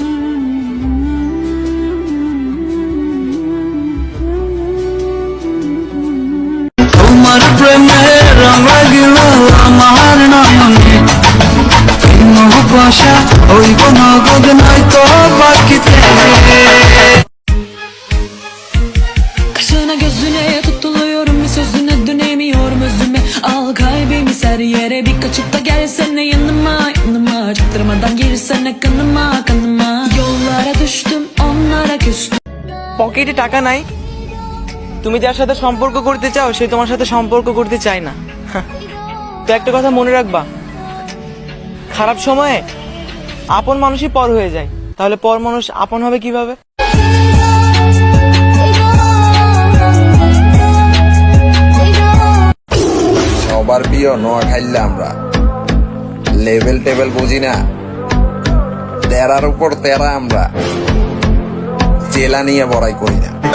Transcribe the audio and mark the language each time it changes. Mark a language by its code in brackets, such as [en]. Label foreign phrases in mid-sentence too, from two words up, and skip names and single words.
[bn] তোমার প্রেমে রং লাগিল আমার নয়নে, ভাষা হইব নগদ নয়তো বাকিতে। [tr] Kaşına gözüne tutuluyorum, bir sözüne dönemiyorum özüme. Al kalbimi ser yere, bir kaçıp da gelsene yanıma yanıma. Çaktırmadan girsene kanıma kanıma. Yollara düştüm, onlara küstüm. [bn] পকেটে টাকা নাই, তুমি যার সাথে সম্পর্ক করতে চাও সে তোমার সাথে সম্পর্ক করতে চায় না। তো একটা কথা মনে রাখবা, খারাপ সময়ে আপন মানুষই পর হয়ে যায়, তাহলে পর মানুষ আপন হবে কিভাবে? সবার প্রিয় নোয়া খাইলে আমরা লেভেল টেবিল বুঝি না, তেরার উপর তেরা আমরা জেলা নিয়ে বড়াই করি না।